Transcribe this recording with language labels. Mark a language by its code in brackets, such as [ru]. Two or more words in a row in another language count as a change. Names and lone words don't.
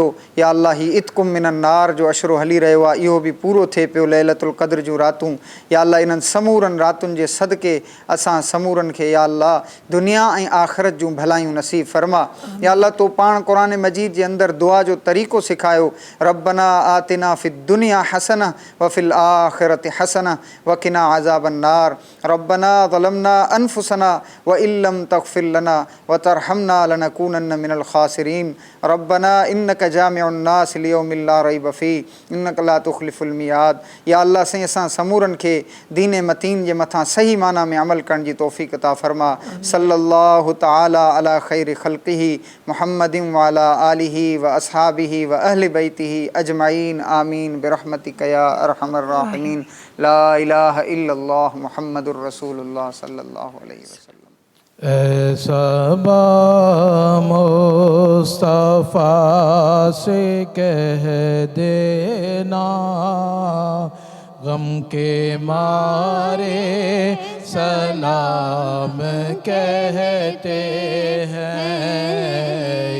[ar] يا الله [sd] ही [ar] عتقكم من النار [sd] जो अशरो हली रहियो आहे इहो बि पूरो थिए पियो लैलतुल क़द्र जूं रातूं. [ar] يا الله [sd] इन्हनि समूरनि रातुनि जे सदके असां समूरनि खे [ar] يا الله [sd] दुनिया ऐं आख़िरत जूं भलायूं नसीब फ़रमा. [ar] يا الله [sd] तो पाण क़ुरान मजीद जे अंदरि दुआ जो तरीक़ो सिखायो. [ar] ربنا آتنا في الدنيا حسنة وفي الآخرة حسنة وقنا عذاب النار. ربنا ظلمنا أنفسنا وإن لم تغفر لنا وترحمنا لنكونن من الخاسرين. ربنا إنك جامع الناس ليوم لا ريب فيه إنك لا تخلف الميعاد. يا الله [sd] साईं असां समूरनि खे दीन मतीन जे मथां सही माना में अमल करण जी तौफ़ीक़ अता फ़रमा. [ar] صلى الله تعالى على خير خلقه محمد وعلى آله وأصحابه وأهل بيته أجمعين آمين برحمتك يا أرحم الراحمين. لا إله إلا الله محمد رسول الله صلى الله عليه وسلم. [ur] صبا مصطفیٰ سے کہہ دینا غم کے مارے سلام کہتے ہیں.